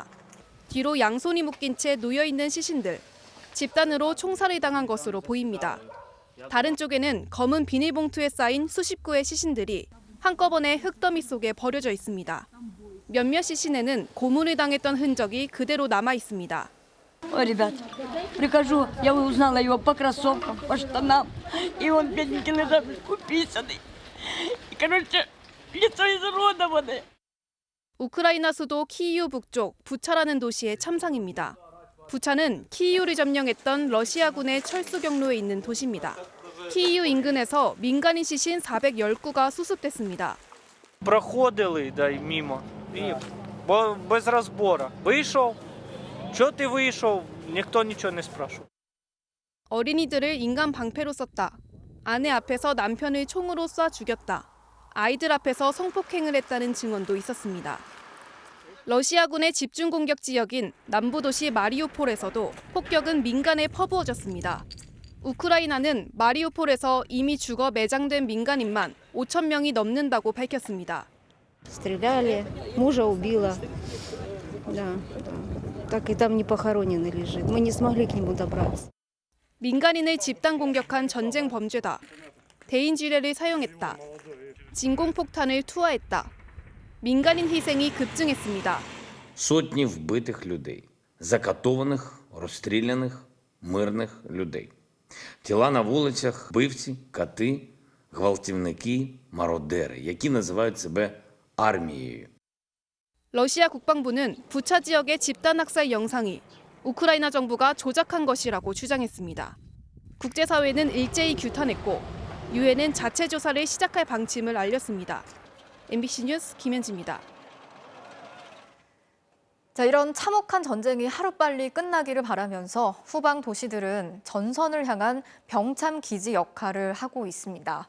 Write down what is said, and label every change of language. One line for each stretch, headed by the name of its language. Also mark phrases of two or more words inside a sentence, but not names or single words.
Korean: 뒤로 양손이 묶인 채 놓여있는 시신들, 집단으로 총살을 당한 것으로 보입니다. 다른 쪽에는 검은 비닐봉투에 쌓인 수십 구의 시신들이 한꺼번에 흙더미 속에 버려져 있습니다. 몇몇 시신에는 고문을 당했던 흔적이 그대로 남아 있습니다.
Russian: Ребят, прихожу, я узнала его по кроссовкам, по штанам, и он бедненький лежал, уписанный. И, короче, лицо изуродованное.
Korean: 우크라이나 수도 키이우 북쪽 부차라는 도시의 참상입니다. 부차는 키이우를 점령했던 러시아군의 철수 경로에 있는 도시입니다. 키이우 인근에서 민간인 시신 410구가 수습됐습니다.
Ukrainian: Проходили мимо і без розбору. Вийшов. Чого ти вийшов? ніхто нічого не спрашивав.
Korean: 어린이들을 인간 방패로 썼다. 아내 앞에서 남편을 총으로 쏴 죽였다. 아이들 앞에서 성폭행을 했다는 증언도 있었습니다. 러시아군의 집중 공격 지역인 남부 도시 마리우폴에서도 폭격은 민간에 퍼부어졌습니다. 우크라이나는 마리우폴에서 이미 죽어 매장된 민간인만 5천 명이 넘는다고 밝혔습니다.
Russian: Стреляли, мужа убила. Да. Так и там не похороненный лежит. Мы не смогли к нему добраться.
Korean: 민간인을 집단 공격한 전쟁 범죄다. 대인지뢰를 사용했다. 진공폭탄을 투하했다. 민간인 희생이 급증했습니다.
Ukrainian: Сотні вбитих людей, закатованих, розстріляних мирних людей. Тіла на вулицях, вбивці, кати, гвалтівники, мародери, які називають себе армією.
Korean: 러시아 국방부는 부차 지역의 집단 학살 영상이 우크라이나 정부가 조작한 것이라고 주장했습니다. 국제사회는 일제히 규탄했고 유엔은 자체 조사를 시작할 방침을 알렸습니다. MBC 뉴스 김현지입니다. 자, 이런 참혹한 전쟁이 하루빨리 끝나기를 바라면서 후방 도시들은 전선을 향한 병참 기지 역할을 하고 있습니다.